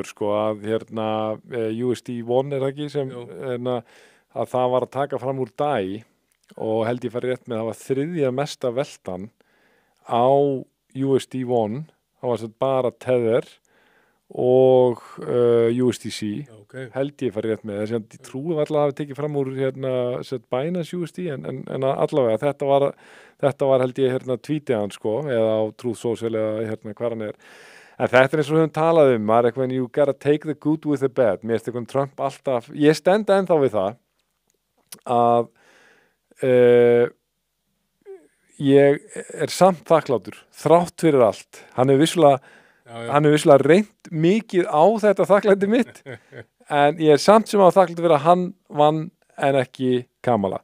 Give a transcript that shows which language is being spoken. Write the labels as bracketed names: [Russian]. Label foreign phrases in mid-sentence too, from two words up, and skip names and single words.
[Icelandic] sko að USD1 það ekki sem að það var að taka fram úr DAI og held ég fari rétt með að það var þriðja mesta veltan á USD1, það var bara Tether og USDC held ég fari rétt með þess að ég trúi alltaf að hafa tekið fram úr Binance USD en allavega þetta var held ég tweetið hann sko eða á Truth Social eða hvað hann er. En þetta eins og við höfum talað maður eitthvað [English] you gotta take the good with the bad. [Icelandic] Mér finnst eitthvað Trump alltaf, ég stend ennþá við það að ég er samt þakklátur þrátt fyrir allt. Hann er vissulega reynt mikið á þetta þakklæti mitt en ég er samt sem á þakklæti fyrir að hann vann en ekki Kamala.